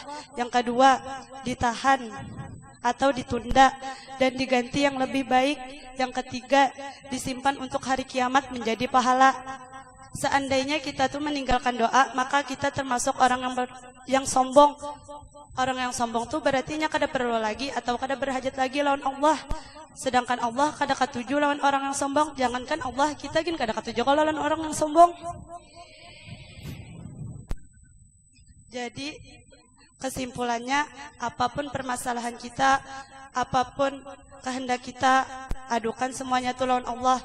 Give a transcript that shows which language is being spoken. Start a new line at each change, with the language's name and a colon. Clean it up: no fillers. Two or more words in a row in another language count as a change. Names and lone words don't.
Indonesian: Yang kedua, ditahan atau ditunda dan diganti yang lebih baik. Yang ketiga, disimpan untuk hari kiamat menjadi pahala. Seandainya kita tuh meninggalkan doa, maka kita termasuk orang yang sombong.
Banjar: Orang yang sombong tuh berarti kada perlu lagi atau kada berhajat lagi lawan Allah. Sedangkan Allah kada katuju lawan orang yang sombong. Jangankan Allah, kita gin kada katuju kalau lawan orang yang sombong. Jadi kesimpulannya, apapun permasalahan kita, apapun kehendak kita, adukan semuanya tuh lawan Allah.